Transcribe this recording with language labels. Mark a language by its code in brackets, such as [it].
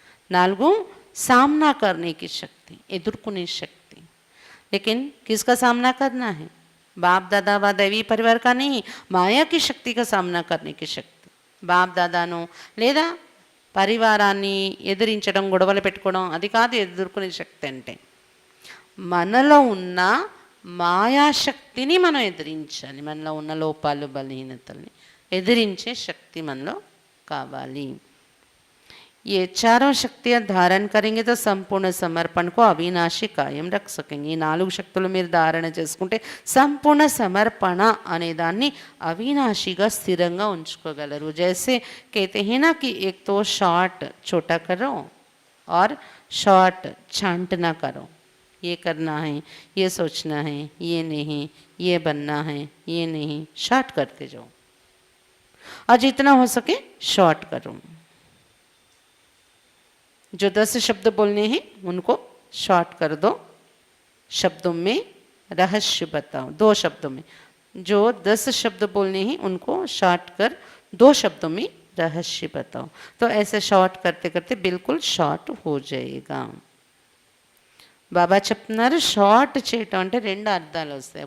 [hi] 4 सामना करने की शक्ति, [te] एदुर्कुने शक्ति. [hi] लेकिन किसका सामना करना है? बाप दादा व दैवी परिवार का नहीं, माया की शक्ति का सामना करने की शक्ति. [te] బాప్ దాదాను లేదా పరివారాన్ని ఎదిరించడం, గొడవలు పెట్టుకోవడం, అది కాదు ఎదుర్కొనే శక్తి అంటే. మనలో ఉన్న మాయాశక్తిని మనం ఎదిరించాలి. మనలో ఉన్న లోపాలు, బలహీనతల్ని ఎదిరించే శక్తి మనలో కావాలి. [hi] ये चारों शक्तियाँ धारण करेंगे तो संपूर्ण समर्पण को अविनाशी कायम रख सकेंगे. [te] 4 శక్తులు మీరు ధారణ చేసుకుంటే సంపూర్ణ సమర్పణ అనే దాన్ని అవినాశిగా స్థిరంగా ఉంచుకోగలరు. [hi] जैसे कहते हैं ना कि एक तो शॉर्ट छोटा करो और शॉर्ट छांट ना करो. ये करना है, ये सोचना है, ये नहीं, ये बनना है, ये नहीं, शॉर्ट करते जाओ और जितना हो सके शॉर्ट करो. जो 10 शब्द बोलने हैं उनको शॉर्ट कर दो, शब्दों में रहस्य बताओ. 2 शब्दों में जो 10 शब्द बोलने हैं उनको शॉर्ट कर 2 शब्दों में रहस्य बताओ. तो ऐसे शॉर्ट करते करते बिल्कुल शॉर्ट हो जाएगा. [te] బాబా చెప్తున్నారు షార్ట్ చేయటం అంటే 2 అర్థాలు వస్తాయి.